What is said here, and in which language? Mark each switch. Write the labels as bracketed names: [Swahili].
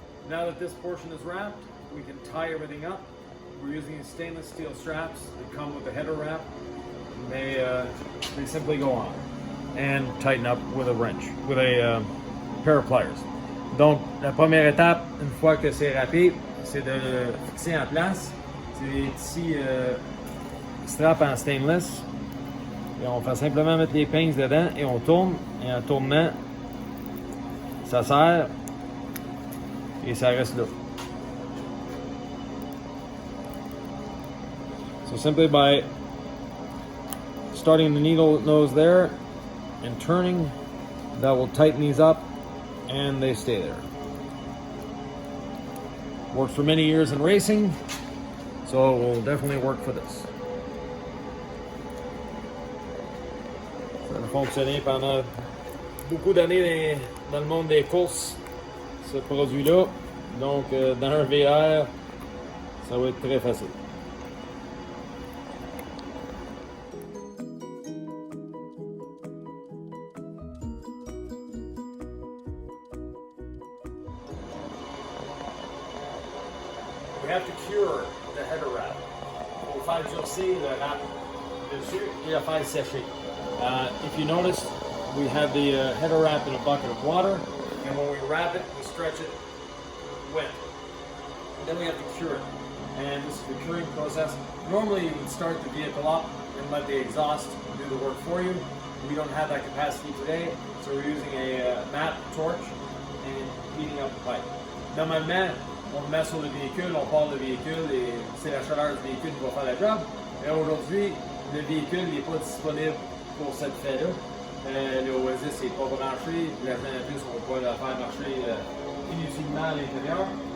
[English] Now that this portion is wrapped, we can tie everything up. We're using these stainless steel straps that come with a header wrap. They simply go on and tighten up with a wrench, with a pair of pliers. [French] Donc, la première étape, une fois que c'est râpé, c'est de le fixer en place. C'est des petits straps en stainless. Et on fait simplement mettre les pinces dedans et on tourne. Et en tournant, ça serre et ça reste là. [English] So simply by starting the needle nose there and turning, that will tighten these up and they stay there. Worked for many years in racing, so it will definitely work for this. [French] Ça a fonctionné pendant beaucoup d'années dans le monde des courses, ce produit-là. Donc, dans un VR, ça va être très facile. [English] We have to cure the header wrap. [French] Il faut faire durcir le wrap dessus et le faire sécher. [English] If you notice, we have the header wrap in a bucket of water, and when we wrap it, we stretch it wet. And then we have to cure it. And this is the curing process. Normally, you would start the vehicle up and let the exhaust do the work for you. We don't have that capacity today, so we're using a mat torch and heating up the pipe. [French] Normalement, on le met sur le véhicule, on part le véhicule et c'est la chaleur du véhicule qui va faire la job. Et aujourd'hui, le véhicule n'est pas disponible pour cette fait-là. Le Oasis n'est pas branché, la génératrice, on ne peut pas la faire marcher inutilement à l'intérieur.